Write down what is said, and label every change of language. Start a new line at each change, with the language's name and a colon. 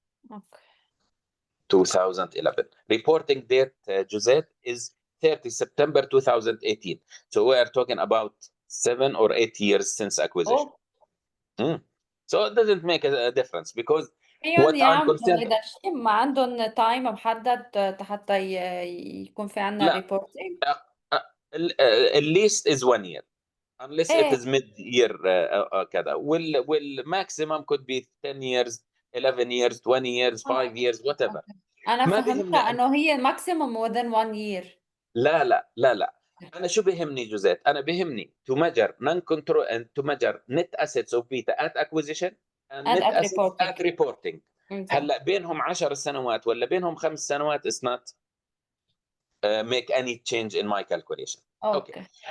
English: Okay. 2011. Reporting date, Josette, is 30 September 2018. So we are talking about 7 or 8 years since acquisition. So it doesn't make a difference because what I'm concerned.
Arabic: إذا شيء ما عندهم تايم محدد حتى يكون في عندنا ريبورتينج.
English: At least is 1 year unless it is mid year
Arabic: كذا.
English: والماكسيمم could be 10 years, 11 years, 20 years, 5 years, whatever.
Arabic: أنا فهمتها إنه هي
English: maximum within 1 year.
Arabic: لا أنا شو بيهمني جوزيت؟ أنا بيهمني
English: to measure non-control and to measure net assets of beta at acquisition and net assets at reporting.
Arabic: هلا بينهم 10 سنوات ولا بينهم 5 سنوات
English: is not make any change in my calculation. Okay.